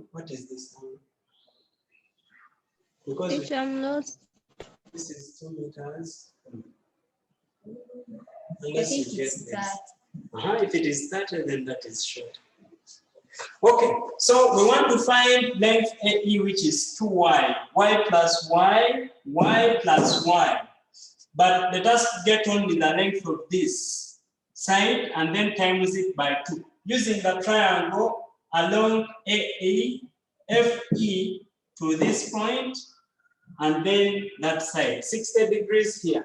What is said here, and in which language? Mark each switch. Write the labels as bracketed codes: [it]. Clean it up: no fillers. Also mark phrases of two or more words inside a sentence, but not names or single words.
[en] What is this angle? Because I'm not. This is 2 meters. I Unless think you get it's this. that. If it is 30, then that is short. Okay, so we want to find length AE, which is 2y, y plus y, y plus y. But let us get only the length of this side and then times it by 2. Using the triangle along AE, FE to this point, and then that side, 60 degrees here.